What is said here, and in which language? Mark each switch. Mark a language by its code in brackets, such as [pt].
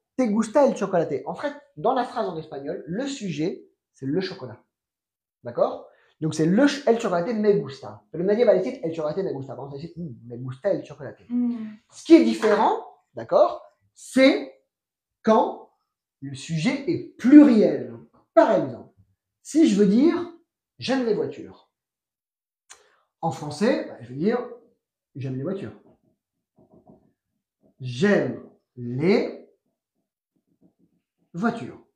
[es] Te gusta el chocolate. [fr] En fait, dans la phrase en espagnol, le sujet, c'est le chocolat. D'accord? Donc c'est [es] el chocolate me gusta. Pero nadie va decir el chocolate me gusta. Vamos a decir me gusta el chocolate. [fr] Ce qui est différent, d'accord, c'est quand le sujet est pluriel. Par exemple, si je veux dire j'aime les voitures. En français, je vais dire j'aime les voitures. J'aime les voitures.